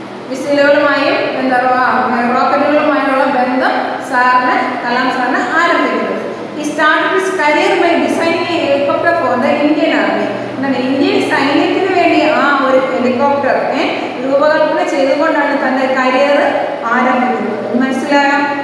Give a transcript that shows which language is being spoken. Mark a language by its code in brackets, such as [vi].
[ml] മിസൈലുകളുമായും റോക്കറ്റുകളുമായുള്ള ബന്ധം കലാം സാറിന് ആരംഭിക്കുന്നത്. [en] He started his career by designing a helicopter for the Indian Army. [ml] Indian സൈന്യത്തിന് വേണ്ടി ഒരു ഹെലികോപ്റ്റർ രൂപകൽപ്പന ചെയ്തുകൊണ്ടാണ് തന്റെ കരിയർ ആരംഭിക്കുന്നത്. മനസ്സിലായോ?